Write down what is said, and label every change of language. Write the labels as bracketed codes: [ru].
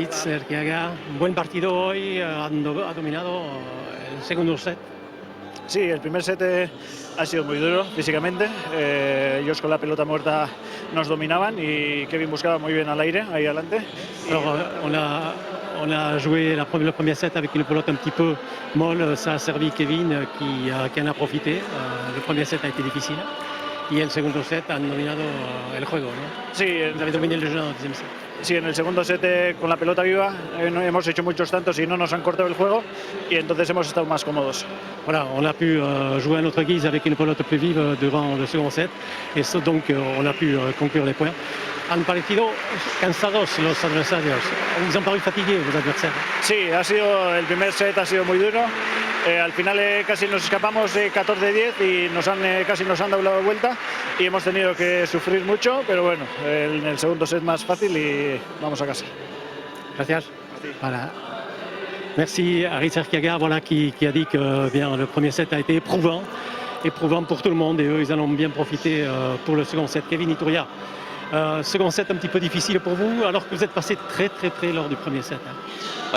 [es] Arkiaga, un buen partido hoy, ha dominado el segundo set. Sí, el primer set ha sido muy duro físicamente. Ellos con la pelota muerta nos dominaban y Kevin buscaba muy bien al aire, ahí adelante. [fr] Alors on a joué le premier set avec une pelote un petit peu molle, ça a servi Kevin qui en a profité. Le premier set a été difficile. [es] y el segundo set han dominado el juego, ¿no? Sí, [fr] Vous avez dominé le jeu en deuxième set. [es] sí, en el segundo set con la pelota viva no hemos hecho muchos tantos y no nos han cortado el juego y entonces hemos estado más cómodos. [fr] Voilà, on a pu jouer à notre guise avec une pelote plus vive durant le second set et donc on a pu conclure les points. [es] Han parecido cansados los adversarios, [fr] ils ont paru fatigués vos adversaires. [es] Sí, el primer set ha sido muy duro. Al final casi nos escapamos de 14-10 y casi nos han dado la vuelta y hemos tenido que sufrir mucho, pero bueno, en el segundo set más fácil y vamos a casa. Gracias. Voilà. [fr] Merci à Aritz Erkiaga voilà, qui a dit que bien, le premier set a été éprouvant pour tout le monde et eux ils en ont bien profité pour le second set. Kevin Iturria, second set un petit peu difficile pour vous alors que vous êtes passé très très près lors du premier set. Hein.